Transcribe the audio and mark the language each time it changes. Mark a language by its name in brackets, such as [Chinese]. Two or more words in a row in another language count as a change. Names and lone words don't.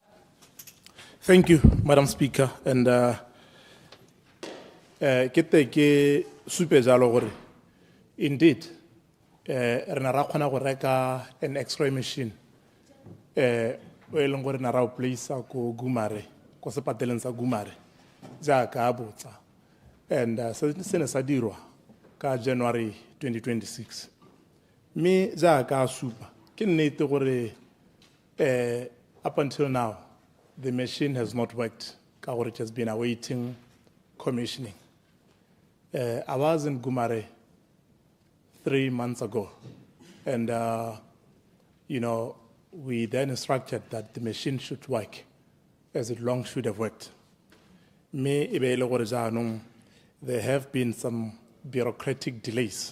[English] Thank you, Madam Speaker. And indeed, an X-ray machine. [Tswana] Place ko Gumare, ko sepateleng sa Gumare, jaaka botsa. And sene sa dirwa ka January 2026. Me jaaka supa, ke nnete gore [English] up until now the machine has not worked. [Tswana] Ka gore [English] it has been awaiting commissioning. I was in Gumare 3 months ago, And, we then instructed that the machine should work as it long should have worked. There have been some bureaucratic delays.